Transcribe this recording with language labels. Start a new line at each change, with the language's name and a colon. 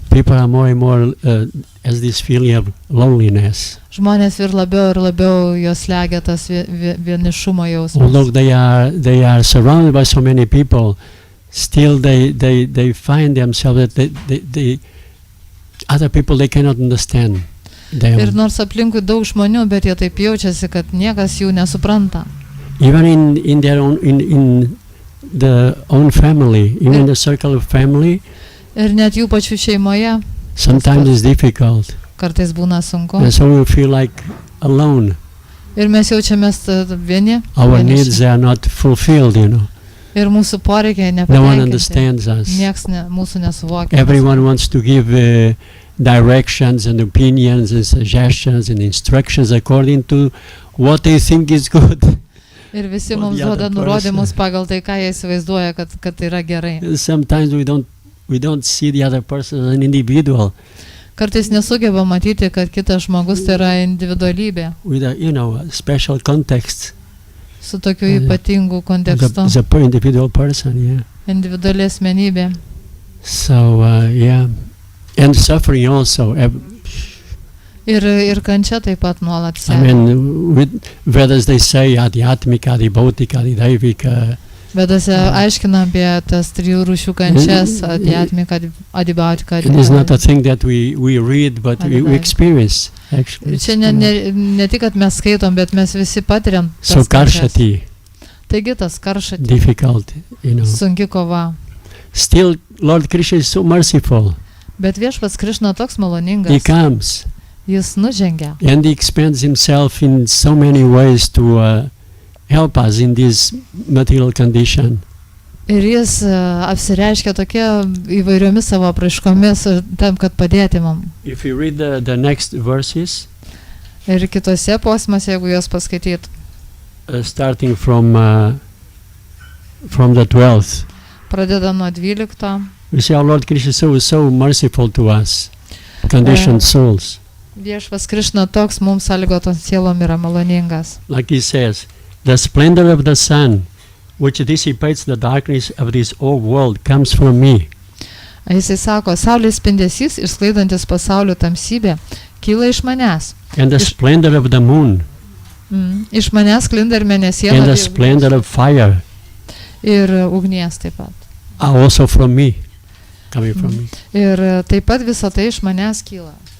English: People are more and more as this feeling of loneliness.
Lithuanian: Žmonės ir labiau jos slegia tas vienišumo jausmas.
English: Although they are surrounded by so many people, still they find themselves that they other people, they cannot understand them.
Lithuanian: Ir nors aplinkui daug žmonių, bet jie taip jaučiasi, kad niekas jų nesupranta.
English: Even in their own in the own family, even in the circle of family.
Lithuanian: Ir net jų pačių šeimoje.
English: Sometimes it's difficult.
Lithuanian: Kartais būna sunku.
English: And so we feel like alone.
Lithuanian: Ir mes jaučiamės vieni.
English: Our needs are not fulfilled,
Lithuanian: Ir mūsų poreikiai nepatenkinti.
English: No one understands us.
Lithuanian: Nieks mūsų nesuvokia.
English: Everyone wants to give directions and opinions and suggestions and instructions according to what they think is good.
Lithuanian: Ir visi mums duoda nurodymus pagal tai, ką jie įsivaizduoja, kad yra gerai.
English: Sometimes we don't see the other person as an individual.
Lithuanian: Kartais nesugeba matyti, kad kitas žmogus tai yra individualybė.
English: With a special context.
Lithuanian: Su tokiu ypatingu kontekstu.
English: As a individual person, yeah.
Lithuanian: Individuali asmenybė.
English: So, and suffering also.
Lithuanian: Ir kančia taip pat nuolat
English: I mean, Vedas, they say adhyatmika, adhibautika, adhidaivika.
Lithuanian: Vedose aiškina apie tas trijų rūšių kančias, adhyatmika, adhibautika.
English: It is not a thing that we read, but we experience, actually.
Lithuanian: Čia ne tik, kad mes skaitom, bet mes visi patiriam tas
English: so karshati.
Lithuanian: Taigi tas karšati.
English: Difficult,
Lithuanian: Sunki kova.
English: Still, Lord Krishna is so merciful.
Lithuanian: Bet viešpats Krišna toks maloningas.
English: He comes.
Lithuanian: Jis nužengia.
English: And he expends himself in so many ways to help us in this material condition.
Lithuanian: Ir jis apsireiškia tokia įvairiomis savo apraiškomis tam, kad padėti mums.
English: If you read the next verses,
Lithuanian: ir kitose posmuose, jeigu juos paskaityt,
English: starting from the 12th,
Lithuanian: pradeda nuo 12.
English: we see our Lord Krishna so merciful to us, conditioned souls.
Lithuanian: Viešpats Krišna toks mums sąlygotos sielom yra maloningas.
English: Like he says, the splendor of the sun, which dissipates the darkness of this old world, comes from me.
Lithuanian: Jisai sako, saulės spindesys, išsklaidantis pasaulio tamsybę, kyla iš manęs.
English: And the splendor of the moon.
Lithuanian: Iš manęs sklinda ir mėnesiena.
English: And the splendor of fire.
Lithuanian: Ir ugnies taip pat.
English: Are also from me, coming from me.
Lithuanian: Ir taip pat visa tai iš manęs kyla.